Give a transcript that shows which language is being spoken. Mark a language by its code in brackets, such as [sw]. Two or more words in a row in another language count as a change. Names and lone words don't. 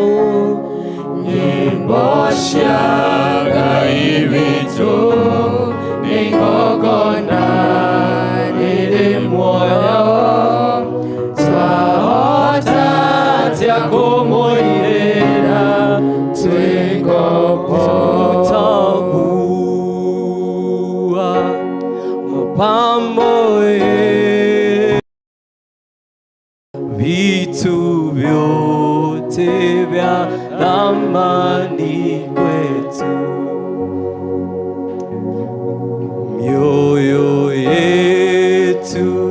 [ki] Nyimbo cia Ngai witũ nĩ igongona rĩrĩ muoyo twahota atĩa kũmũinĩra twĩ ngombo [sw] Tutavua pamoja vitu vyote vya thamani kwetu, mioyo yetu